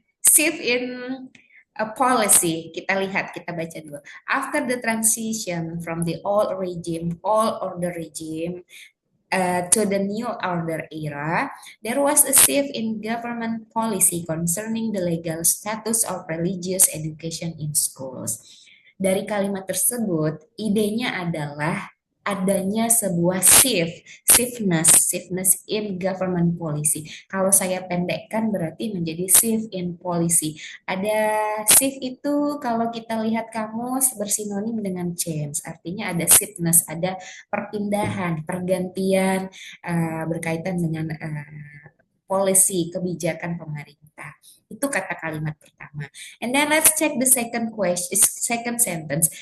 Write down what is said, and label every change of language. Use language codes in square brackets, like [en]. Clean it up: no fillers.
[en] Shift in a policy. [id] Kita lihat, kita baca dulu. [en] After the transition from the old regime, all order regime, to the new order era, there was a shift in government policy concerning the legal status of religious education in schools. [id] Dari kalimat tersebut, idenya adalah adanya sebuah [en] shiftness in government policy. [id] Kalau saya pendekkan berarti menjadi [en] shift in policy. [id] Ada shift itu kalau kita lihat kamus bersinonim dengan change, artinya ada shiftness, ada perpindahan, pergantian berkaitan dengan policy, kebijakan pemerintah. Itu kata kalimat pertama. [en] And then let's check the second sentence.